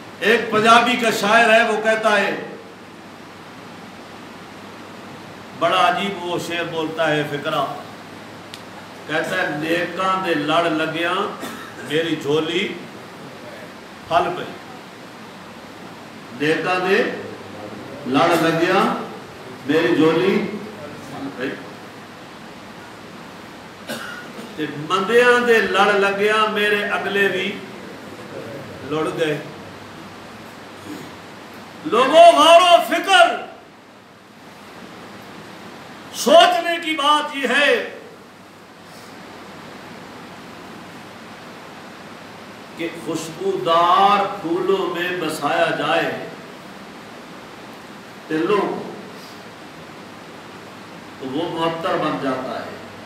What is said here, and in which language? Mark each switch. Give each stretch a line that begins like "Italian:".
Urdu: ایک پنجابی کا شاعر ہے، وہ کہتا ہے، بڑا عجیب وہ شعر بولتا ہے، فقرہ کہتا ہے،
Punjabi: نیکاں دے لڑ لگیاں میری جھولی پھل پئی. نیکاں دے لڑ لگیاں میری جھولی پھل پئی، تے مندیاں دے لڑ لگیاں میرے اگلے بھی لڑ گئے.
Urdu: لوگوں غور و فکر سوچنے کی بات یہ ہے کہ خوشبودار پھولوں میں بسایا جائے دلوں کو تو وہ معطر بن جاتا ہے.